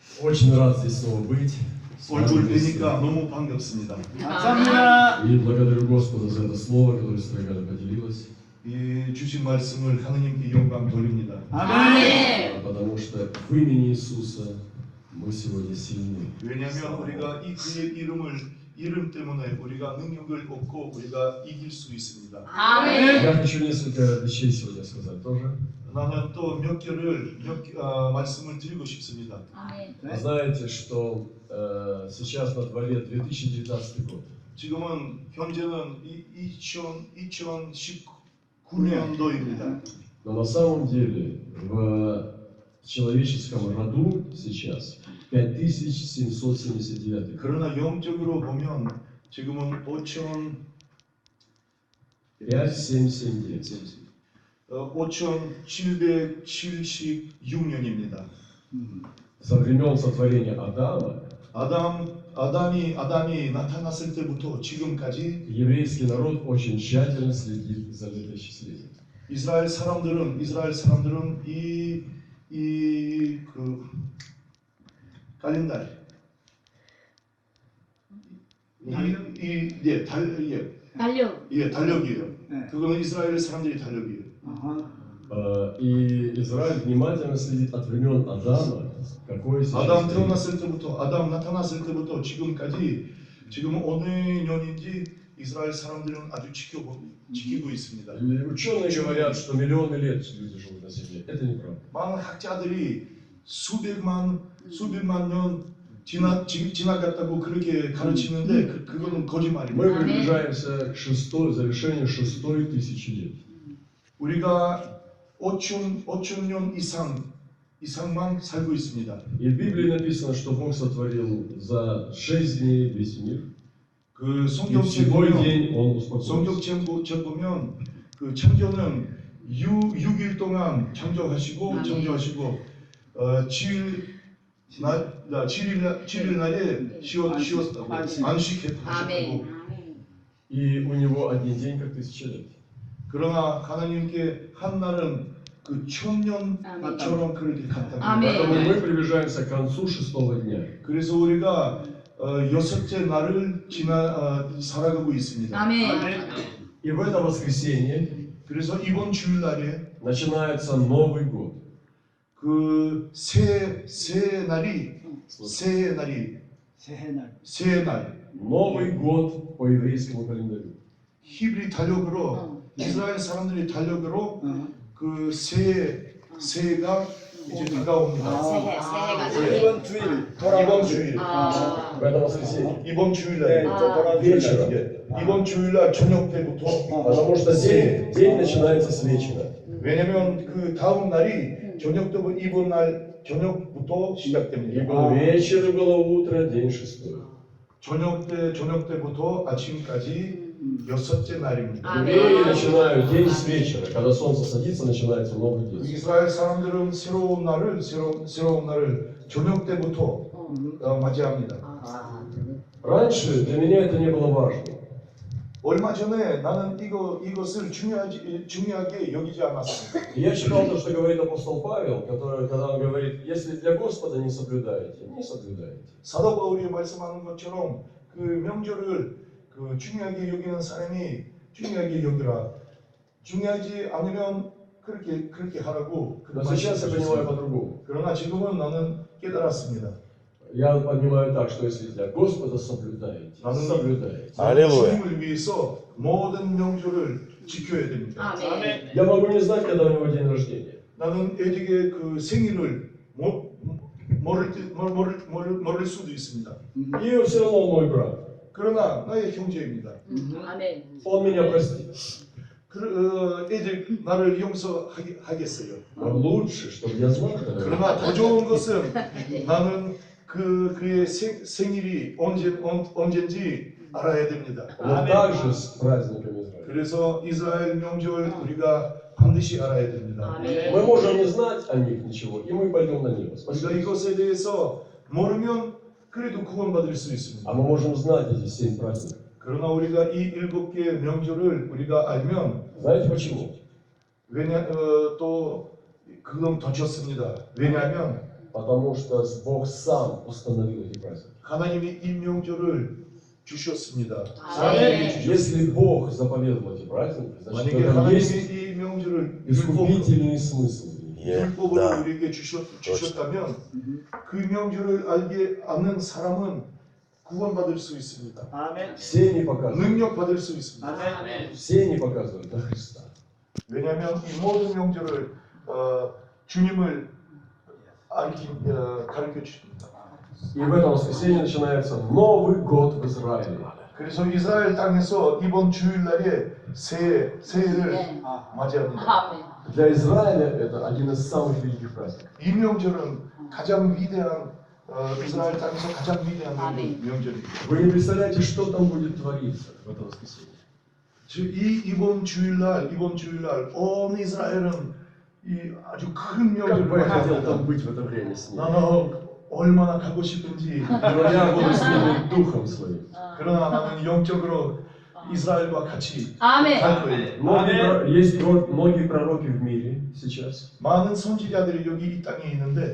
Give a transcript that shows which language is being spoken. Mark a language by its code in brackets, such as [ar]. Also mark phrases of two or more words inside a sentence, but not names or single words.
[ru] Очень рад здесь снова быть. [ko] 얼굴 뵈니까 너무 반갑습니다. 감사합니다. [ru] И благодарю Господа за это слово, которое Строгада поделилась. [ko] 이 주신 말씀을 하느님께 영광 돌립니다. 아멘. [ru] Потому что в имени Иисуса мы сегодня сильны. [ko] 왜냐하면 우리가 이 그의 이름 때문에 우리가 능력을 얻고 우리가 이길 수 있습니다. 아멘. [ru] Я хочу несколько вещей сегодня сказать тоже. [ko] 나는 또 몇 말씀을 드리고 싶습니다. 아멘. [ru] Вы знаете, что сейчас на дворе 2019 год. [ko] 지금은 현재는 2019년도입니다. [ru] Но на самом деле в человеческом роду сейчас 5779. [ko] 그러나 영적으로 보면 지금은 5779. 5776년입니다. [ru] Со времен сотворения Адама [ko] 아담이 나타났을 때부터 지금까지 [ru] еврейский народ очень тщательно следит за летоисчислением. [ko] 이스라엘 사람들은 그 칼렌달 달력이에요. 네. 그거는 이스라엘 사람들이 달력이에요. [ru] И Израиль внимательно следит от времен Адама, какое сейчас [ko] 아담 [ru] время. [ko] 태어났을 때부터 아담 나타났을 때부터 지금까지 지금은 어느 년인지 이스라엘 사람들은 아주 지키고 있습니다. [ru] И ученые говорят, что миллионы лет люди живут на земле. Это неправда. [ko] 많은 학자들이 수백만 년 지나갔다고 그렇게 가르치는데 그거는 거짓말입니다. [ru] Мы приближаемся к завершению шестой тысячи лет. [ko] 우리가 5천 년 이상만 살고 있습니다. [ru] И в Библии написано, что Бог сотворил за 6 дней весь мир. [ko] 그 [ru] И в [ko] 성경책 [ru] седьмой [ko] 보면 [ru] день Он успокоился. [ko] 성경책 보면 그 창조는 6일 동안 창조하시고 7일 날에 쉬었다고 안식했다고. 아멘. [ru] И у Него один день, как 1000 лет. [ko] 그러나 하나님께 한 날은 그 1000년처럼 그렇게 같답니다. 아멘. [ru] Поэтому мы приближаемся к концу шестого дня. [ko] 그래서 우리가 여섯째 날을 살아가고 있습니다. 아멘. [ru] И в это воскресенье [ko] 그래서 이번 주일날에 [ru] начинается Новый год. [ko] 그 새 날 [ru] Новый год по еврейскому календарю. [ko] 히브리 달력으로 이스라엘 사람들이 달력으로 그 새해가 이제 다가옵니다. 새해가 이번 주일 이번 주일 [ru] В это воскресенье. [ko] 이번 주일날 [ru] вечером. [ko] 이번 주일날 저녁 때부터 [ru] Потому что день начинается с вечера. [ko] 왜냐면 그 다음 날이 저녁 때부터 이번 날 저녁부터 [ru] И [ko] 시작됩니다. [ru] был вечер, и было утро, день шестой. [ko] 저녁 때부터 아침까지 여섯째 날입니다. [ru] Евреи начинают день с вечера. Когда солнце садится, начинается новый день. [ko] 이스라엘 사람들은 새로운 날을 저녁 때부터 맞이합니다. [ru] Раньше для меня это не было важно. [ko] 얼마 전에 나는 이것을 중요하게 여기지 않았습니다. [ru] И я читал то, что говорит апостол Павел, когда он говорит, если для Господа не соблюдаете, не соблюдаете. [ko] 사도 바울이 말씀하는 것처럼 그 명절을 그 중요하게 여기는 사람이 중요하게 여기라. 중요하지 않으면 그렇게 하라고. [ru] Но сейчас я понимаю по-другому. [ko] 그러나 지금은 나는 깨달았습니다. [ru] Я понимаю так, что если для Господа соблюдаете, соблюдаете. [ko] 주님을 위해서 모든 명절을 지켜야 됩니다. 아멘. [ru] Я могу не знать, когда у него день рождения. [ko] 나는 애들의 그 생일을 모를 수도 있습니다. И все равно он мой брат. 그러나 나의 형제입니다. 아멘. [ru] Он меня простит. [ko] 애들 나를 용서하겠어요. [ru] Но лучше, чтобы я знал, когда [ko] 그러나 더 좋은 것은 나는 그의 생일이 언제인지 알아야 됩니다. [ru] Но также с праздниками Израиля. [ko] 그래서 이스라엘 명절 우리가 반드시 알아야 됩니다. 아멘. [ru] Мы можем не знать о них ничего, и мы пойдем на небо. [ko] 우리가 [ru] Спасибо. [ko] 이것에 대해서 모르면 그래도 구원받을 수 있습니다. [ru] А мы можем знать эти 7 праздников. [ko] 그러나 우리가 이 7개의 명절을 우리가 알면 [ru] Знаете почему? [ko] 또 그건 더 좋습니다. 왜냐하면 [ru] Потому что Бог сам установил эти праздники. [ko] 하나님이 이 명절을 주셨습니다. 아멘. 주셨습니다. [ru] Если Бог заповедовал эти праздники, значит, в [ko] 만약에 [ru] этом есть [ko] 하나님이 이 명절을 [ru] искупительный смысл. [ko] 율법으로 우리에게 주셨다면 그 명절을 알게 않는 사람은 구원받을 수 있습니다. 아멘. [ru] Все не показывают. [ko] 능력받을 수 있습니다. 아멘. [ru] Все не показывают на Христа. [ko] 왜냐하면 이 모든 명절을 주님을 가르쳐 주십니다. [ru] И в этом воскресенье начинается Новый год в Израиле. [ko] 그래서 이스라엘 땅에서 이번 주일날에 새해를 맞이합니다. 아멘. [ru] Для Израиля это один из самых великих праздников. [ko] 이 명절은 가장 위대한 이스라엘 땅에서 가장 위대한 아멘. 명절입니다. [ru] Вы не представляете, что там будет твориться в это воскресенье. [ko] 이번 주일날 온 이스라엘은 이 아주 큰 [ru] Как бы я хотел [ko] 명절을 [ru] там быть в это время с ним. [ko] 나는 얼마나 가고 싶은지 [ru] Но я буду следовать духом своим. [ko] 그러나 나는 영적으로 이스라엘과 같이 아멘. 갈 거예요. [ru] Есть многие пророки в мире сейчас. [ko] 많은 선지자들이 여기 이 땅에 있는데